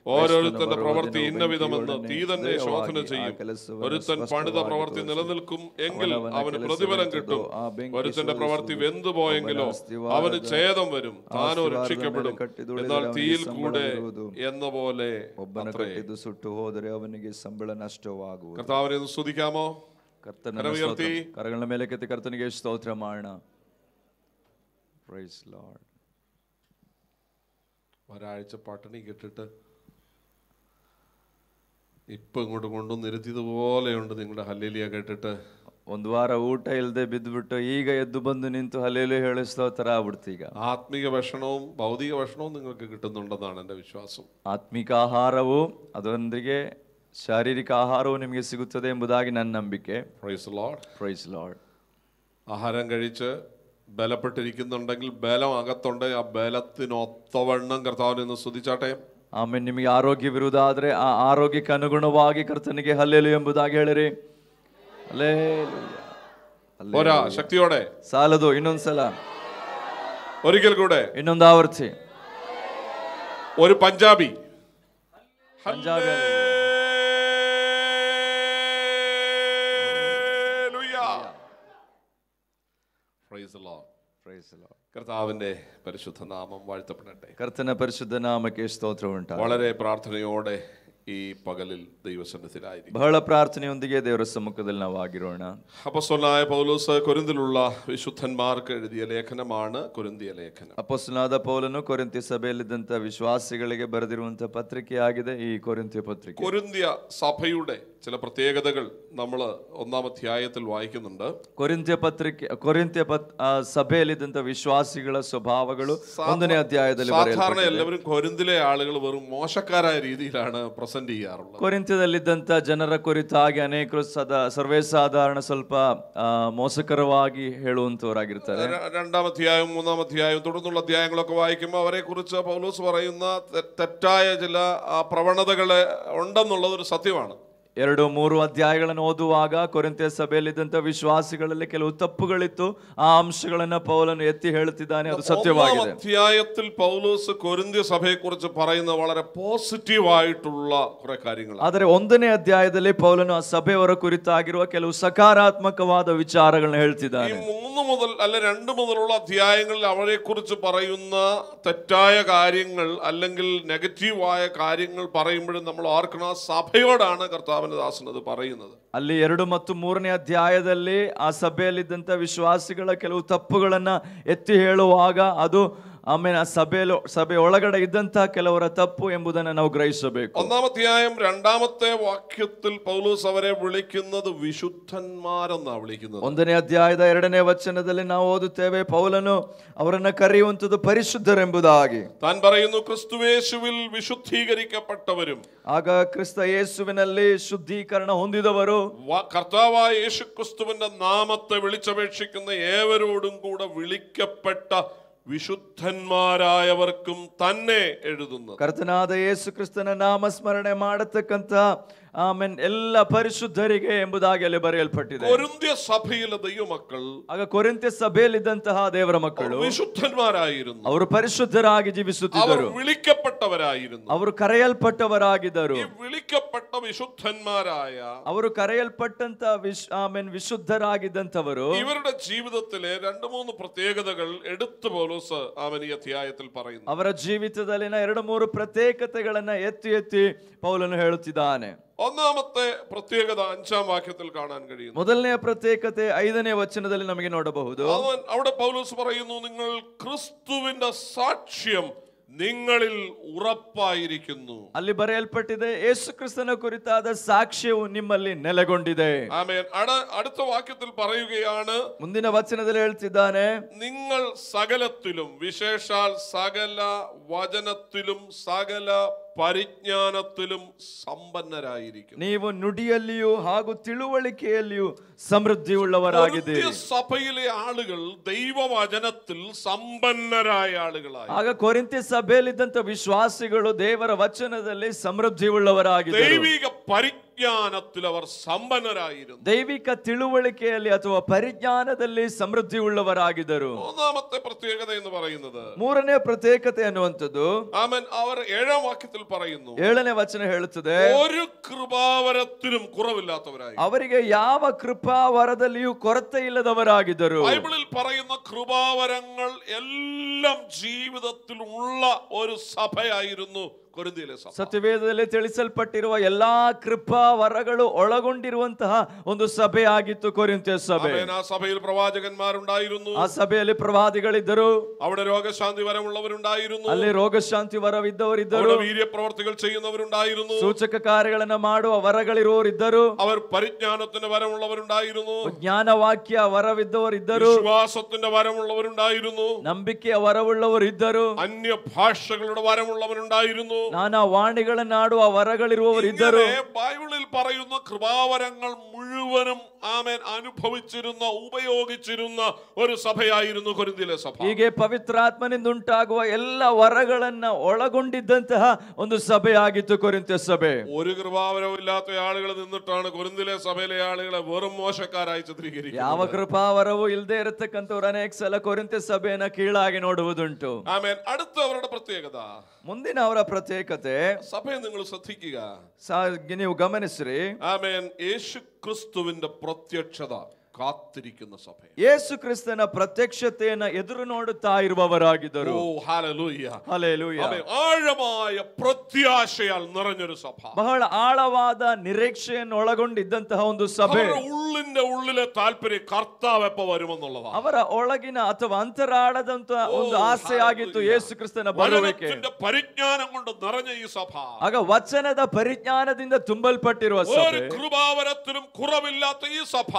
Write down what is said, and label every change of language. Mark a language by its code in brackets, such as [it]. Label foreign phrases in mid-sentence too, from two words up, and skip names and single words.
[ml] ഓരോരുത്തന്റെ പ്രവൃത്തി ഇന്ന വിധമെന്ന് തീ തന്നെ ശോധന ചെയ്യും. ഒരുത്തൻ പണിത പ്രവൃത്തി നിലനിൽക്കും എങ്കിൽ അവന് പ്രതിഫലം കിട്ടും. ഒരുത്തന്റെ പ്രവൃത്തി വെന്തുപോയെങ്കിലോ അവന് ഛേദം വരും, താനോ രക്ഷിക്കപ്പെടും. എന്നാൽ തീയിൽ കൂടെ എന്ന പോലെ [kn] ಸುಟ್ಟು ಹೋದರೆ ಅವನಿಗೆ ಸಂಬಳ ನಷ್ಟವಾಗುವುದು. [ml] കർത്താവിനെ സ്തുതിക്കാമോ? കരങ്ങളുടെ മേലേക്കെത്തി കർത്തനിಗೆ സ്തോത്ര ಮಾಡೋಣ. [en] Praise Lord. [ml] ഒരാഴ്ച പട്ടിണി കെട്ടിട്ട് ഇപ്പൊ ഇങ്ങോട്ട് കൊണ്ടുവന്ന് ഇരുത്തിയതുപോലെയുണ്ട് നിങ്ങളുടെ ഹല്ലേലൂയ കേട്ടിട്ട്. [kn] ಒಂದು ವಾರ ಊಟ ಇಲ್ಲದೆ ಬಿದ್ದುಬಿಟ್ಟು ಈಗ ಎದ್ದು ಬಂದು ನಿಂತು ಹಲ್ಲೇಲೂಯ ಹೇಳೋ ತರ ಆಗ್ಬಿಡ್ತು. ಈಗ [ml] ആത്മീക ഭക്ഷണവും ഭൗതിക ഭക്ഷണവും നിങ്ങൾക്ക് കിട്ടുന്നുണ്ടെന്നാണ് എൻ്റെ വിശ്വാസം. [kn] ಆತ್ಮಿಕ ಆಹಾರವು ಅದರೊಂದಿಗೆ ಶಾರೀರಿಕ ಆಹಾರವು ನಿಮಗೆ ಸಿಗುತ್ತದೆ ಎಂಬುದಾಗಿ ನನ್ನ ನಂಬಿಕೆ. [en] Praise Lord. Praise Lord. [ml] ആഹാരം കഴിച്ച് ബലപ്പെട്ടിരിക്കുന്നുണ്ടെങ്കിൽ ബലം അകത്തുണ്ട്. ആ ബലത്തിനൊത്തവണ്ണം കർത്താവിനെ ഒന്ന് സ്തുതിച്ചാട്ടെ. [kn] ಆಮೇಲೆ ನಿಮಗೆ ಆರೋಗ್ಯವಿರುವುದಾದ್ರೆ ಆ ಆರೋಗ್ಯಕ್ಕೆ ಅನುಗುಣವಾಗಿ ಕರ್ತನಿಗೆ ಹಲ್ಲೇಲೂಯ ಎಂಬುದಾಗಿ ಹೇಳಿರಿ. [ml] ഒരാ ശക്തിയോടെ [kn] ಸಾಲದು. ಇನ್ನೊಂದ್ಸಲ, [ml] ഒരിക്കൽ കൂടെ, [kn] ಇನ್ನೊಂದು ಆವರ್ತಿ. [ml] ഒരു പഞ്ചാബി പഞ്ചാബി കർത്താവിന്റെ പരിശുദ്ധ നാമം വാഴ്ത്തപ്പെടട്ടെ. [kn] കർത്തന പരിശുദ്ധ നാമಕ್ಕೆ ಸ್ತೋತ್ರ ಉಂಟಾಗಲಿ. [ml] വളരെ പ്രാർത്ഥനയോടെ ഈ പകലിൽ ദൈവസന്നിധിയിലായിരിക്കും. [kn] ಬಹಳ ಪ್ರಾರ್ಥನೆಯೊಂದಿಗೆ ದೇವರ ಸಮ್ಮುಖದಲ್ಲಿ ನಾವು ಆಗಿರೋಣ. [ml] അപ്പോസ്തലനായ പൗലോസ് കൊരിന്തിലുള്ള വിശുദ്ധന്മാർക്ക് എഴുതിയ ലേഖനമാണ് കൊരിന്തിയ ലേഖനം. [kn] ಅಪೊಸ್ತಲನಾದ ಪೌಲನು ಕೊರಿಂಥ್ಯ ಸಭೆಯಲ್ಲಿದ್ದಂತ ವಿಶ್ವಾಸಿಗಳಿಗೆ ಬರೆದಿರುವಂತಹ ಪತ್ರಿಕೆಯಾಗಿದೆ ಈ ಕೊರಿಂಥ್ಯ ಪತ್ರಿಕೆ. [ml] കൊരിന്തിയ സഭയുടെ ചില പ്രത്യേകതകൾ നമ്മൾ ഒന്നാം അധ്യായത്തിൽ വായിക്കുന്നുണ്ട്. [kn] ಕೊರಿಂಥ್ಯ ಸಭೆಯಲ್ಲಿದ್ದಂತ ವಿಶ್ವಾಸಿಗಳ ಸ್ವಭಾವಗಳು ಒಂದನೇ ಅಧ್ಯಾಯದಲ್ಲಿ [ml] സാധാരണ എല്ലാവരും കൊരിന്തിലെ ആളുകൾ വെറും മോശക്കാരായ രീതിയിലാണ് പ്രസന്റ് ചെയ്യാറുള്ളത്. [kn] ಕೊರಿಂಥ್ಯದಲ್ಲಿದ್ದಂತ ಜನರ ಕುರಿತಾಗಿ ಅನೇಕರು ಸರ್ವೇ ಸಾಧಾರಣ ಸ್ವಲ್ಪ ಮೋಸಕರವಾಗಿ ಹೇಳುವಂತವರಾಗಿರ್ತಾರೆ. [ml] രണ്ടാം അധ്യായം മൂന്നാം അധ്യായം തുടർന്നുള്ള അധ്യായങ്ങളൊക്കെ വായിക്കുമ്പോൾ അവരെ കുറിച്ച് പൗലോസ് പറയുന്ന തെറ്റായ ചില പ്രവണതകളെ ഉണ്ടെന്നുള്ളത് ഒരു സത്യമാണ്. [kn] 2-3 ಅಧ್ಯಾಯಗಳನ್ನು ಓದುವಾಗ ಕೊರಿಂಥ್ಯ ಸಭೆಯಲ್ಲಿದ್ದಂತ ವಿಶ್ವಾಸಿಗಳಲ್ಲಿ ಕೆಲವು ತಪ್ಪುಗಳಿತ್ತು. ಆ ಅಂಶಗಳನ್ನ ಪೌಲನು ಎತ್ತಿ ಹೇಳುತ್ತಿದ್ದಾನೆ. ಅದು ಸತ್ಯವಾಗಿದೆ. [ml] അധ്യായത്തിൽ പൗലോസ് കൊരിന്ത്യ സഭയെക്കുറിച്ച് പറയുന്ന വളരെ പോസിറ്റീവ് ആയിട്ടുള്ള കുറെ കാര്യങ്ങൾ. [kn] ಆದರೆ 1ನೇ ಅಧ್ಯಾಯದಲ್ಲಿ ಪೌಲನು ಆ ಸಭೆಯವರ ಕುರಿತಾಗಿರುವ ಕೆಲವು ಸಕಾರಾತ್ಮಕವಾದ ವಿಚಾರಗಳನ್ನು ಹೇಳ್ತಿದ್ದಾನೆ. [ml] 3 മുതൽ അല്ല 2 മുതലുള്ള അധ്യായങ്ങളിൽ അവരെ കുറിച്ച് പറയുന്ന തെറ്റായ കാര്യങ്ങൾ അല്ലെങ്കിൽ നെഗറ്റീവായ കാര്യങ്ങൾ പറയുമ്പോഴും നമ്മൾ ഓർക്കണം, സഭയോടാണ് കർത്താവ് പറയുന്നത്. [kn] ಅಲ್ಲಿ 2 ಮತ್ತು 3ನೇ ಅಧ್ಯಾಯದಲ್ಲಿ ಆ ಸಭೆಯಲ್ಲಿದ್ದಂತ ವಿಶ್ವಾಸಿಗಳ ಕೆಲವು ತಪ್ಪುಗಳನ್ನ ಎತ್ತಿ ಹೇಳುವಾಗ ಅದು ಆಮೇಲೆ ಆ ಸಭೆ ಒಳಗಡೆ ಇದ್ದಂತಹ ಕೆಲವರ ತಪ್ಪು ಎಂಬುದನ್ನು ನಾವು ಗ್ರಹಿಸಬೇಕು. [ml] 1ാം അധ്യായം 2ാമത്തെ വാക്യത്തിൽ പൗലോസ് അവരെ വിളിക്കുന്നത് വിശുദ്ധന്മാരെന്നാണ് വിളിക്കുന്നത്. [kn] 1ನೇ ಅಧ್ಯಾಯದ 2ನೇ ವಚನದಲ್ಲಿ ನಾವು ಓದುತ್ತೇವೆ, ಪೌಲನು ಅವರನ್ನ ಕರೆಯುವಂತದ್ದು ಪರಿಶುದ್ಧರೆಂಬುದಾಗಿ. [ml] താൻ പറയുന്നു, ക്രിസ്തുയേശുവിൽ വിശുദ്ധീകരിക്കപ്പെട്ടവരും. [kn] ಆಗ ಕ್ರಿಸ್ತ ಯೇಸುವಿನಲ್ಲಿ ಶುದ್ಧೀಕರಣ ಹೊಂದಿದವರು, [ml] കർത്താവായ യേശു ക്രിസ്തുവിന്റെ നാമത്തെ വിളിച്ചപേക്ഷിക്കുന്ന ഏവരോടും കൂടെ വിളിക്കപ്പെട്ട വിശുദ്ധന്മാരായവർക്കും തന്നെ എഴുതുന്നു. [kn] ಕರ್ತನಾದ ಯೇಸು ಕ್ರಿಸ್ತನ ನಾಮಸ್ಮರಣೆ ಮಾಡತಕ್ಕಂತ ಆಮೆನ್ ಎಲ್ಲ ಪರಿಶುದ್ಧರಿಗೆ ಎಂಬುದಾಗಿ ಅಲ್ಲಿ ಬರೆಯಲ್ಪಟ್ಟಿದೆ. [ml] കൊരിന്ത്യ സഭയിലെ ദൈവമക്കൾ, [kn] ಆಗ ಕೊರಿಂಥ್ಯ ಸಭೆಯಲ್ಲಿದ್ದಂತಹ ದೇವರ ಮಕ್ಕಳು [ml] വിശുദ്ധന്മാരായിരുന്നു. [kn] ಅವರು ಪರಿಶುದ್ಧರಾಗಿ ಜೀವಿಸುತ್ತಿದ್ದರು. [ml] അവർ വിളിക്കപ്പെട്ടവരായിരുന്നു. [kn] ಅವರು ಕರೆಯಲ್ಪಟ್ಟವರಾಗಿದ್ದರು. [ml] ഈ വിളിക്കപ്പെട്ട വിശുദ്ധന്മാരായ [kn] ಅವರು ಕರೆಯಲ್ಪಟ್ಟಂತ ವಿಶುದ್ಧರಾಗಿದ್ದಂತವರು [ml] ഇവരുടെ ജീവിതത്തിലെ 2-3 പ്രത്യേകതകൾ എടുത്തു പൗലോസ് ഈ അധ്യായത്തിൽ പറയുന്നു. [kn] ಅವರ ಜೀವಿತದಲ್ಲಿನ 2-3 ಪ್ರತ್ಯೇಕತೆಗಳನ್ನ ಎತ್ತಿ ಪೌಲನು ಹೇಳುತ್ತಿದ್ದಾನೆ. [ml] ഒന്നാമത്തെ പ്രത്യേകത 5ാം വാക്യത്തിൽ കാണാൻ കഴിയുന്നു. [kn] ಮೊದಲನೇ ಪ್ರತ್ಯೇಕತೆ 5ನೇ ವಚನದಲ್ಲಿ ನಮಗೆ ನೋಡಬಹುದು. [ml] അവിടെ പൗലോസ് പറയുന്നു, നിങ്ങൾ ക്രിസ്തുവിന്റെ സാക്ഷ്യം നിങ്ങളിൽ ഉറപ്പായിരിക്കുന്നു. [kn] ಅಲ್ಲಿ ಬರೆಯಲ್ಪಟ್ಟಿದೆ, ಯೇಸು ಕ್ರಿಸ್ತನ ಕುರಿತಾದ ಸಾಕ್ಷ್ಯವು ನಿಮ್ಮಲ್ಲಿ ನೆಲೆಗೊಂಡಿದೆ. [ml] ആമേൻ. അടുത്ത വാക്യത്തിൽ പറയുകയാണ്, [kn] ಮುಂದಿನ ವಚನದಲ್ಲಿ ಹೇಳ್ತಿದ್ದಾನೆ, [ml] നിങ്ങൾ സകലത്തിലും വിശേഷാൽ സകല വചനത്തിലും സകല പരിജ്ഞാനത്തിലും സമ്പന്നരായിരിക്കും. [kn] ನೀವು ನುಡಿಯಲ್ಲಿಯೂ ಹಾಗೂ ತಿಳುವಳಿಕೆಯಲ್ಲಿಯೂ ಸಮೃದ್ಧಿ ಉಳ್ಳವರಾಗಿದ್ದೀರಿ. [ml] സഭയിലെ ആളുകൾ ദൈവവചനത്തിൽ സമ്പന്നരായ ആളുകളായി. [kn] ಆಗ ಕೊರಿಂಥ್ಯ ಸಭೆಯಲ್ಲಿದ್ದಂತ ವಿಶ್ವಾಸಿಗಳು ದೇವರ ವಚನದಲ್ಲಿ ಸಮೃದ್ಧಿ ಉಳ್ಳವರಾಗಿದ್ದರು. [ml] ദൈവിക പരിജ്ഞಾನ പരിജ്ഞാനത്തിൽ അവർ സമ്പന്നരായിരുന്നു. [kn] ದೈವಿಕ ತಿಳುವಳಿಕೆಯಲ್ಲಿ ಅಥವಾ ಪರಿಜ್ಞಾನದಲ್ಲಿ ಸಮೃದ್ಧಿ ಉಳ್ಳವರಾಗಿದ್ದರು. [ml] മൂന്നാമത്തെ പ്രത്യേകത എന്ന് പറയുന്നത്, [kn] ಮೂರನೇ ಪ್ರತ್ಯೇಕತೆ ಅನ್ನುವಂಥದ್ದು [ml] ആമേൻ, അവർ 7-ാം വാക്യത്തിൽ പറയുന്നു, [kn] 7ನೇ ವಚನ ಹೇಳುತ್ತದೆ, [ml] ഒരു കൃപാവരത്തിനും കുറവില്ലാത്തവരായി. [kn] ಅವರಿಗೆ ಯಾವ ಕೃಪಾವರದಲ್ಲಿಯೂ ಕೊರತೆ ಇಲ್ಲದವರಾಗಿದ್ದರು. [ml] ബൈബിളിൽ പറയുന്ന കൃപാവരങ്ങൾ എല്ലാം ജീവിതത്തിൽ ഉള്ള ഒരു സഭയായിരുന്നു കൊരിന്ത്യയിലെ സഭ. [kn] ಸತ್ಯವೇದದಲ್ಲಿ ತಿಳಿಸಲ್ಪಟ್ಟಿರುವ ಎಲ್ಲಾ ಕೃಪಾ ವರಗಳು ಒಳಗೊಂಡಿರುವಂತಹ ಒಂದು ಸಭೆ ಆಗಿತ್ತು ಕೊರಿಂಥ್ಯ ಸಭೆ. [ml] ആ സഭയിൽ പ്രവാചകന്മാരുണ്ടായിരുന്നു, [kn] ಆ ಸಭೆಯಲ್ಲಿ ಪ್ರವಾದಿಗಳಿದ್ದರು, [ml] അവിടെ രോഗശാന്തി വരമുള്ളവരുണ്ടായിരുന്നു, [kn] ಅಲ್ಲಿ ರೋಗಶಾಂತಿ ವರವಿದ್ದವರಿದ್ದರು, [ml] അവിടെ വീര്യപ്രവർത്തികൾ ചെയ്യുന്നവരുണ്ടായിരുന്നു, [kn] ಸೂಚಕ ಕಾರ್ಯಗಳನ್ನು ಮಾಡುವ ವರಗಳಿರುವವರಿದ್ದರು, [ml] അവർ പരിജ്ഞാനത്തിന്റെ വരമുള്ളവരുണ്ടായിരുന്നു, [kn] ಜ್ಞಾನವಾಕ್ಯ ವರವಿದ್ದವರಿದ್ದರು, [ml] വിശ്വാസത്തിന്റെ വരമുള്ളവരുണ്ടായിരുന്നു, [kn] ನಂಬಿಕೆಯ ವರವುಳ್ಳವರಿದ್ದರು, [ml] അന്യ ഭാഷകളുടെ വരമുള്ളവരുണ്ടായിരുന്നു, [kn] ನಾನಾ ವಾಣಿಗಳನ್ನಾಡುವ ವರಗಳಿರುವವರಿದ್ದರು. [ml] ബൈബിളിൽ പറയുന്ന കൃപാവരങ്ങൾ മുഴുവനും ആമേൻ അനുഭവിച്ചിരുന്ന ഉപയോഗിച്ചിരുന്ന ഒരു സഭയായിരുന്നു കൊരിന്ത്യയിലെ സഭ. [kn] ಹೀಗೆ ಪವಿತ್ರಾತ್ಮನಿಂದ ಉಂಟಾಗುವ ಎಲ್ಲ ವರಗಳನ್ನ ಒಳಗೊಂಡಿದ್ದಂತಹ ಒಂದು ಸಭೆಯಾಗಿತ್ತು ಕೊರಿಂಥ್ಯ ಸಭೆ. [ml] ഒരു കൃപാവരവും ഇല്ലാത്ത ആളുകൾ നിന്നിട്ടാണ് കൊരിന്ത്യയിലെ സഭയിലെ ആളുകളെ വെറും മോശക്കാരായി ചിത്രീകരിക്കുന്നത്. [kn] ಯಾವ ಕೃಪಾವರವೂ ಇಲ್ಲದೆ ಇರತಕ್ಕಂಥವ್ರು ಅನೇಕ ಸಲ ಕೊರಿಂಥ್ಯ ಸಭೆಯನ್ನ ಕೀಳಾಗಿ ನೋಡುವುದುಂಟು. [ml] ആമേൻ. അടുത്ത അവരുടെ പ്രത്യേകത, [kn] ಮುಂದಿನ ಅವರ ಪ್ರತ್ಯೇಕತೆ, [ml] സഭയെ നിങ്ങൾ ശ്രദ്ധിക്കുക, [kn] ನೀವು ಗಮನಿಸ್ರಿ, [ml] ആമേൻ, യേശു ക്രിസ്തുവിന്റെ പ്രത്യക്ഷത കാത്തിരിക്കുന്ന സഭ. [kn] ಯೇಸು ಕ್ರಿಸ್ತನ ಪ್ರತ್ಯಕ್ಷತೆಯನ್ನು ಎದುರು ನೋಡುತ್ತಾ ಇರುವವರಾಗಿದ್ದರು. [ml] ഓ ഹല്ലേലൂയ, [kn] ಹಲ್ಲೆಲೂಯ. [ml] ആമേൻ. ആഴമായ പ്രത്യാശയാൽ നിറഞ്ഞൊരു സഭ, [kn] ಬಹಳ ಆಳವಾದ ನಿರೀಕ್ಷೆಯನ್ನು ಒಳಗೊಂಡಿದ್ದಂತಹ ಒಂದು ಸಭೆ. [ml] ഉള്ളിന്റെ ഉള്ളിലെ താല്പര്യം കർത്താവ് എപ്പോ വരുമെന്നുള്ളതാണ്. [kn] ಅವರ ಒಳಗಿನ ಅಥವಾ ಅಂತರಾಳದಂತ ಒಂದು ಆಸೆ ಆಗಿತ್ತು ಯೇಸು ಕ್ರಿಸ್ತನ ಬರುವಿಕೆ. [ml] പരിജ്ഞാനം കൊണ്ട് നിറഞ്ഞ ഈ സഭ, [kn] ಆಗ ವಚನದ ಪರಿಜ್ಞಾನದಿಂದ ತುಂಬಲ್ಪಟ್ಟಿರುವ ಸಭೆ, [ml] ഒരു കൃപാവരത്തിനും കുറവില്ലാത്ത ಈ സഭ,